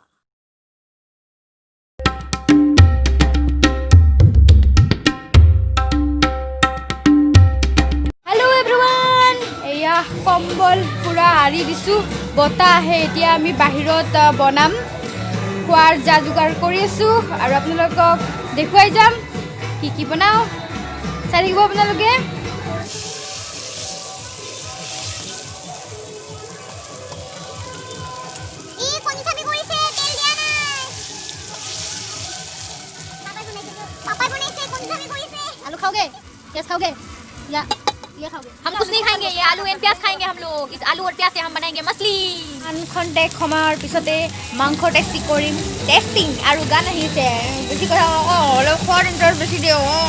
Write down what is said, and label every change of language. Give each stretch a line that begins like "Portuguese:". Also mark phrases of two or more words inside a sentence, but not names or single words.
English: hello everyone
Assamese: এয়া কম্বল পূৰা আৰি দিছোঁ বতাহ আহে এতিয়া আমি বাহিৰত বনাম খোৱাৰ যা যোগাৰ কৰি আছোঁ আৰু আপোনালোকক দেখুৱাই যাম কি বনাওঁ চাই থাকিব আপোনালোকে
Hindi: आलू खाओगे प्याज खाओगे या ये खाओगे हम कुछ नहीं खाएंगे ये आलू एंड प्याज खाएंगे हम लोग इस आलू और प्याज से हम बनाएंगे मछली
Assamese: খন্তেক সময়ৰ পিছতে মাংস টেষ্টি কৰিম টেষ্টিং আৰু গান আহিছে বেছি কথা অলপ খোৱাৰ ইণ্টাৰেষ্ট বেছি দিওঁ